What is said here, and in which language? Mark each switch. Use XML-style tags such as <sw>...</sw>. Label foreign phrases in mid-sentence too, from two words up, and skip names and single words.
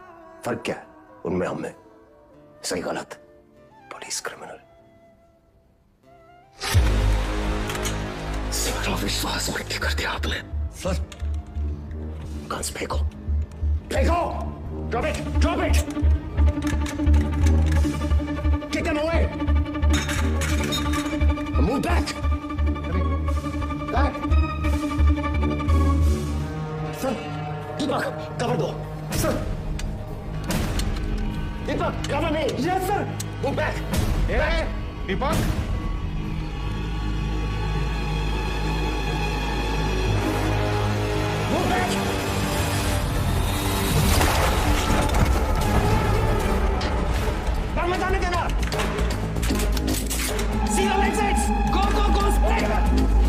<hi>फर्क क्या है उनमें हमें? सही गलत,</hi> <en>police criminal.</en> <hi>सारा विश्वास मिट्टी कर दिया आपने सर। गन्स फेंको, फेंको!</hi> <en>drop it, drop it! kick them away! Move back! Back!</en> <hi>Sir, Deepak, cover दो.</hi> <en>Sir, Deepak, cover me. Yes, sir. Move back. Hey, Deepak. Move back.</en> <hi>बाहर मत आने देना.</hi> <en>See your exits! Go, go, go! Straight!</en>